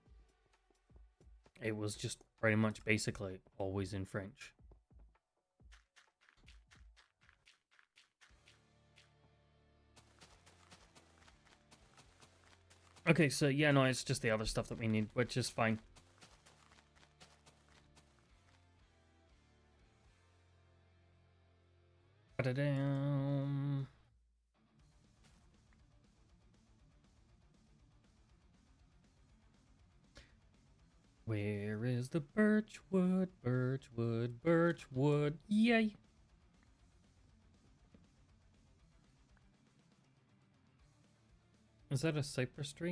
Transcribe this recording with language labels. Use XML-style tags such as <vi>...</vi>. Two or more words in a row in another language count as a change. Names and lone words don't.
<en>It was just pretty much basically always in French. Okay, so yeah, no, it's just the other stuff that we need, which is fine. Ba-da-dam. Where is the birchwood? Birchwood. Yay! Is that a cypress tree?</en>